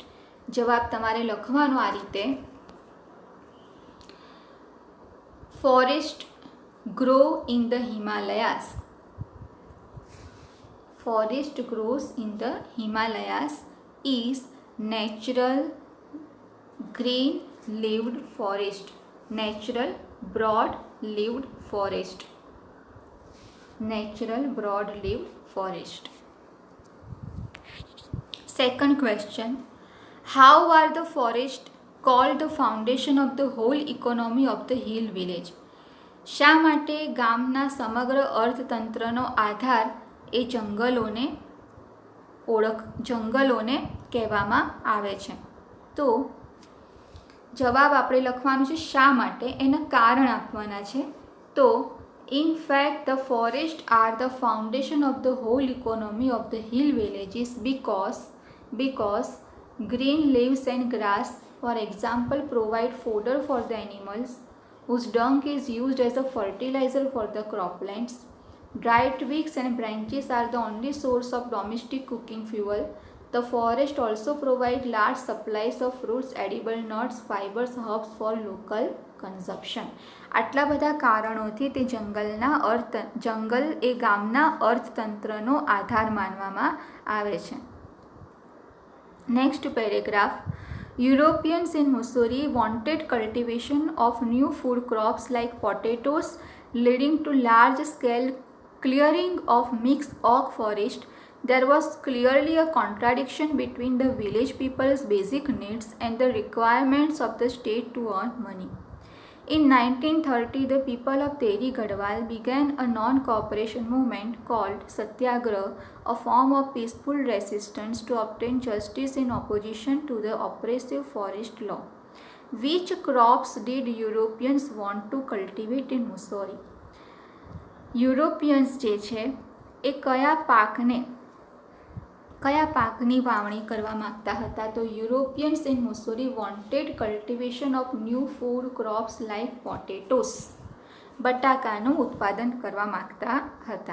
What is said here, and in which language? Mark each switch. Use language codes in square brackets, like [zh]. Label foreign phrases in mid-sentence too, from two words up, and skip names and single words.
[gu] જવાબ તમારે લખવાનો આ રીતે. [en] Forest grow in the Himalayas. Forest grows in the Himalayas is natural green leaved forest. નેચરલ broad leaved forest. Natural broad leaved forest. Second question, how are the forests called the foundation of the whole economy of the hill village? [gu] શા માટે ગામના સમગ્ર અર્થતંત્રનો આધાર એ જંગલોને કહેવામાં આવે છે? તો જવાબ આપણે લખવાનું છે શા માટે, એના કારણ આપવાના છે. [en] તો in fact the forest are the foundation of the whole economy of the hill villages because green leaves and grass, for example, provide fodder for the animals, whose dung is used as a fertilizer for the croplands. Dry twigs and branches are the only source of domestic cooking fuel. The forest also provide large supplies of fruits, edible nuts, fibers, herbs for local consumption. [gu] આટલા બધા કારણોથી તે જંગલ એ ગામના અર્થતંત્રનો આધાર માનવામાં આવે છે. [en] Next paragraph. Europeans in Missouri wanted cultivation of new food crops like potatoes, leading to large-scale clearing of mixed oak forest. There was clearly a contradiction between the village people's basic needs and the requirements of the state to earn money. In 1930, the people of Teri Garhwal began a non-cooperation movement called Satyagraha, a form of peaceful resistance to obtain justice in opposition to the oppressive forest law. Which crops did Europeans want to cultivate in Missouri? [gu] યુરોપિયન્સ જે છે એ કયા પાકની વાવણી કરવા માગતા હતા? [en] તો Europeans in Mussoorie wanted cultivation of new food crops like potatoes. [gu] બટાકાનું ઉત્પાદન કરવા માગતા હતા.